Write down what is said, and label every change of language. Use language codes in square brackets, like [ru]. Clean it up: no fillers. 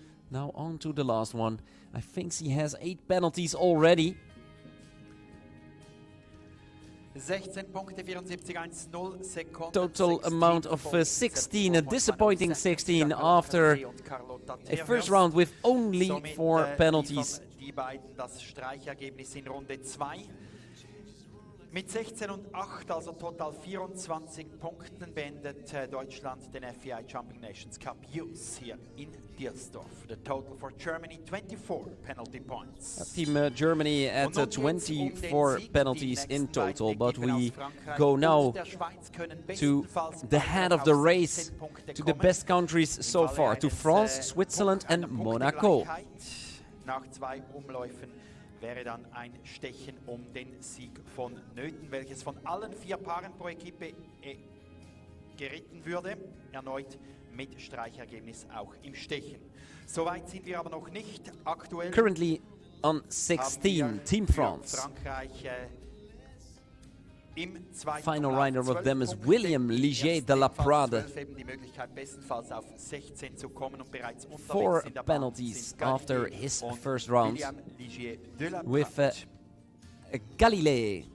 [en] Now on to the last one. I think she has 8 penalties already. [de] 16 Punkte, 74,10 Sekunden. [en] Total amount of 16, a disappointing 16 after a first round with only 4 penalties. [de] Die beiden das Streichergebnis in Runde 2. Mit 16 und 8, also total 24 Punkten, beendet Deutschland den FEI Jumping Nations Cup Youth hier in Diersdorf. [en] The total for Germany, 24 penalty points. Team Germany at 24 penalties in total, but we go now to the head of the race, to the best countries so far, to France, Switzerland and Monaco. [de] Nach 2 Umläufen wäre dann ein Stechen um den Sieg vonnöten, welches von allen 4 Paaren pro Equipe geritten würde, erneut mit Streichergebnis auch im Stechen. Soweit sind wir aber noch nicht. Aktuell [en] currently on 16, Team France. [de] Frankreich im [en] Final rider of them is William Ligier de la Prade. 4 penalties after his first round with Galilei.